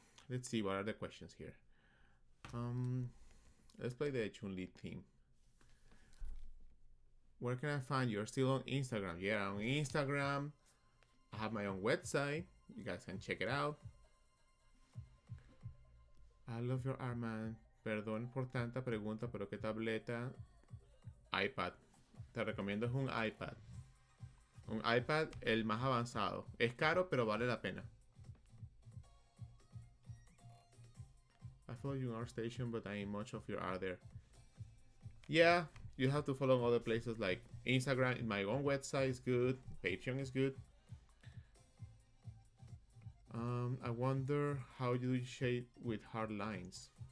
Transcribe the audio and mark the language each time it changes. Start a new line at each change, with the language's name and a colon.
English: Let's see, what are the questions here? Let's play the Chun-Li theme. Where can I find you? You're still on Instagram. Yeah, on Instagram. I have my own website. You guys can check it out. I love your art, man.
Spanish: Perdón por tanta pregunta, pero ¿qué tableta? iPad. Te recomiendo es un iPad. Un iPad, el más avanzado. Es caro, pero vale la pena.
English: I follow you on ArtStation, but I ain't much of your art there. Yeah, you have to follow other places like Instagram. My own website is good. Patreon is good. I wonder how you shade with hard lines.